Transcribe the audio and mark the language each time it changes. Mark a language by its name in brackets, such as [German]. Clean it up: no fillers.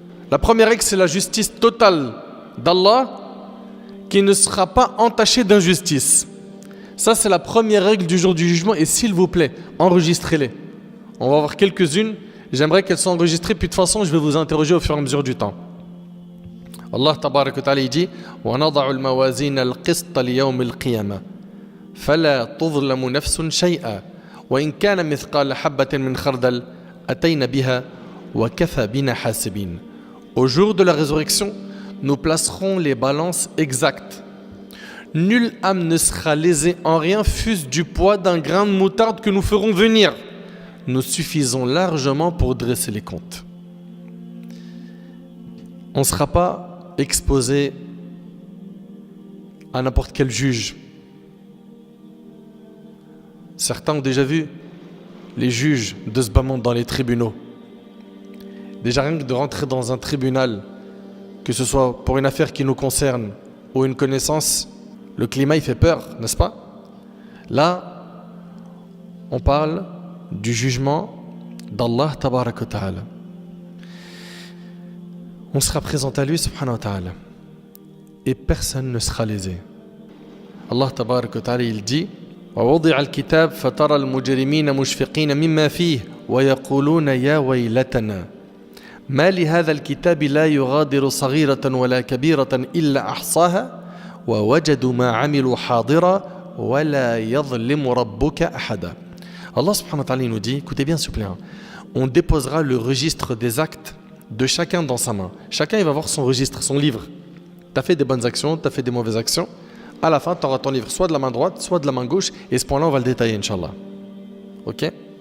[French] La première règle, c'est la justice totale d'Allah qui ne sera pas entachée d'injustice. Ça, c'est la première règle du jour du jugement et s'il vous plaît, enregistrez-les. On va voir quelques-unes. J'aimerais qu'elles soient enregistrées, puis de toute façon, je vais vous interroger au fur et à mesure du temps. Allah Tabaraka wa Ta'ala dit [Arabic] وَنَضَعُ الْمَوَازِينَ الْقِسْطَ لِيَوْمِ الْقِيَامَةِ فَلَا تُظْلَمُ نَفْسٌ شَيْئًا وَإِنْ كَانَ مِثْقَالَ حَبَّةٍ مِنْ خَرْدَلٍ أَتَيْنَا بِهَا وَكَفَى بِنَا حَاسِبِينَ. [French] Au jour de la résurrection, nous placerons les balances exactes. Nulle âme ne sera lésée en rien, fût-ce du poids d'un grain de moutarde que nous ferons venir. Nous suffisons largement pour dresser les comptes. On ne sera pas exposé à n'importe quel juge. Certains ont déjà vu les juges de ce bas monde dans les tribunaux. Déjà rien que de rentrer dans un tribunal, que ce soit pour une affaire qui nous concerne ou une connaissance, le climat il fait peur, n'est-ce pas? Là, on parle du jugement d'Allah Tabaraka wa Ta'ala. On sera présenté à lui subhanahu wa ta'ala et personne ne sera lésé. Allah Tabaraka wa Ta'ala il dit [Arabic] وَوَضِعَ الْكِتَابَ فَتَرَى الْمُجْرِمِينَ مُشْفِقِينَ مِمَّا فِيهِ وَيَقُولُونَ يَا وَيْلَتَنَا مَا لِهَذَا الْكِتَابِ لَا يُغَادِرُ صَغِيرَةً وَلَا كَبِيرَةً إِلَّا أَحْصَاهَا وَوَجَدُوا مَا عَمِلُوا حَاضِرًا وَلَا يَظْلِمُ رَبُّكَ أَحَدًا. [French] Allah subhanahu wa ta'ala nous dit, écoutez bien s'il vous plaît, on déposera le registre des actes de chacun dans sa main. Chacun il va voir son registre, son livre. Tu as fait des bonnes actions, tu as fait des mauvaises actions. À la fin, tu auras ton livre soit de la main droite, soit de la main gauche. Et ce point-là, on va le détailler, Inch'Allah. Ok?